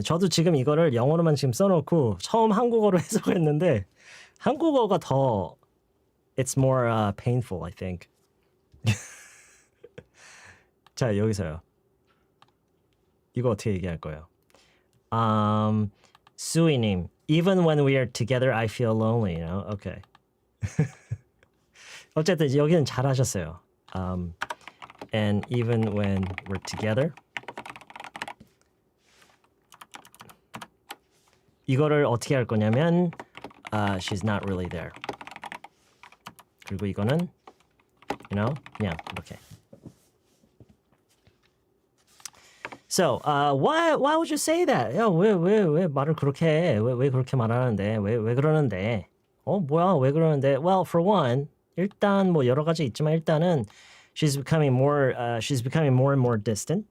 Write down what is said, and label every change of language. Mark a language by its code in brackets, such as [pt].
[ko] 저도 지금 이거를 영어로만 지금 써놓고 처음 한국어로 해석했는데 한국어가 더 [en] it's more painful, I think. [ko] 자, 여기서요. 이거 어떻게 얘기할 거예요? [en] 수이님, even when we are together, I feel lonely. You know? Okay. [ko] 어쨌든 여기는 잘하셨어요. [en] And even when we're together. [ko] 이거를 어떻게 할 거냐면 [en] she's not really there. [ko] 그리고 이거는 you know 그냥 이렇게. [en] So why would you say that? [ko] 야, 왜 말을 그렇게 해? 왜 그렇게 말하는데? 왜 그러는데? 뭐야? 왜 그러는데? [en] Well, for one, [ko] 일단 뭐 여러 가지 있지만 일단은 [en] she's becoming more and more distant.